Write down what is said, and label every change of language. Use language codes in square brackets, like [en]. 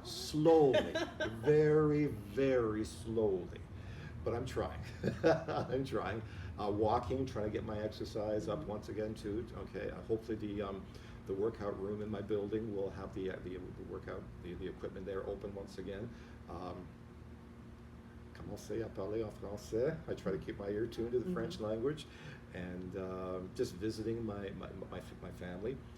[en] Slowly, very, very slowly. But I'm trying. I'm trying. Walking, trying to get my exercise up once again too. Okay, hopefully the workout room in my building will have the workout, the equipment there open once again. [fr] Commencer à parler en français. [en] I try to keep my ear tuned to the French language, and just visiting my family.